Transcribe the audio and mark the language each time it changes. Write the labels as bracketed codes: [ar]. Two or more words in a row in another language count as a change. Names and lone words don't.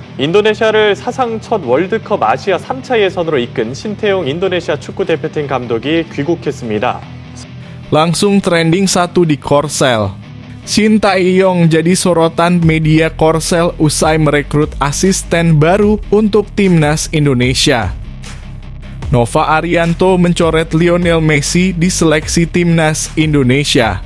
[ko] 인도네시아를 사상 첫 월드컵 아시아 3차 예선으로 이끈 신태용 인도네시아 축구대표팀 감독이 귀국했습니다. [id] Langsung trending 1 di Korsel. Shin Tae-yong jadi sorotan media Korsel usai merekrut asisten baru untuk timnas Indonesia. Nova Arianto mencoret Lionel Messi di seleksi timnas Indonesia.